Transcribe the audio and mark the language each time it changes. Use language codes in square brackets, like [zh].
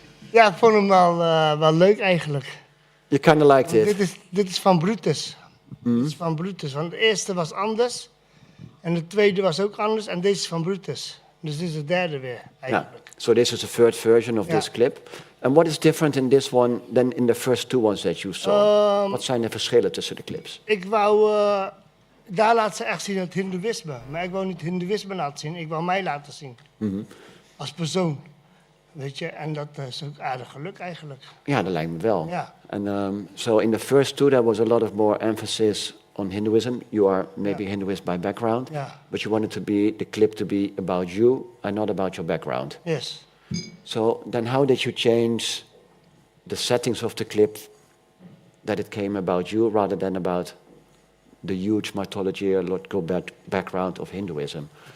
[nl] Ja, ik vond hem wel leuk eigenlijk. [en] You kind of liked it. [nl] Dit is van Brutus. Dit is van Brutus, want de eerste was anders. En de tweede was ook anders. En deze is van Brutus. Dus dit is de derde weer, eigenlijk. [en] Yeah. So this is the third version of this clip. And what is different in this one than in the first two ones that you saw? [nl] Wat zijn de verschillen tussen de clips? Ik wou... daar laat ze echt zien het hindoeïsme. Maar ik wou niet hindoeïsme laten zien. Ik wou mij laten zien. Als persoon. Weet je, en dat is ook aardig geluk eigenlijk. Ja, dat lijkt me wel. Ja. [en] And so in the first two there was a lot of more emphasis on Hinduism. You are maybe Hinduist by background, but you wanted the clip to be about you and not about your background. Yes. So then how did you change the settings of the clip that it came about you rather than about the huge mythological background of Hinduism?